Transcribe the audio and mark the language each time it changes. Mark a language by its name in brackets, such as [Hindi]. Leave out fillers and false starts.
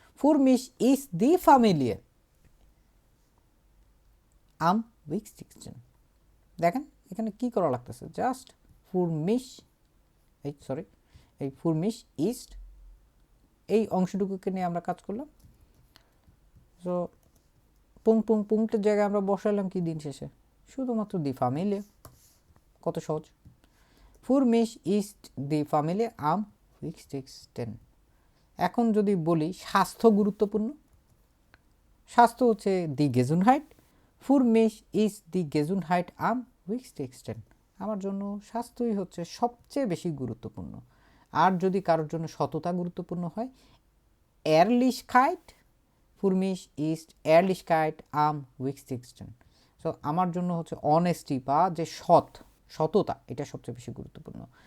[German] für mich ist die Familie am wichtigsten, [Bangla] দেখেন এখানে কি করা লাগতেছে, জাস্ট für mich, এই সরি এই für mich ist এই অংশটুকুকে নিয়ে আমরা কাজ করলাম। সো পুং পুং পুংটের জায়গায় আমরা বসালাম কি দিন শেষে শুধুমাত্র দি Familie, কত সহজ। [German] für mich ist die Familie am wichtigsten। [Bangla] এখন যদি বলি স্বাস্থ্য গুরুত্বপূর্ণ, স্বাস্থ্য হচ্ছে দি Gesundheit, [German] für mich ist die Gesundheit am wichtigsten, [Bangla] আমার জন্য স্বাস্থ্যই হচ্ছে সবচেয়ে বেশি গুরুত্বপূর্ণ। আর যদি কারোর জন্য সততা গুরুত্বপূর্ণ হয়, Ehrlichkeit, [German] für mich ist Ehrlichkeit am wichtigsten, [Bangla] so আমার জন্য হচ্ছে অনেস্টি বা যে সততা এটা সবচেয়ে বেশি গুরুত্বপূর্ণ।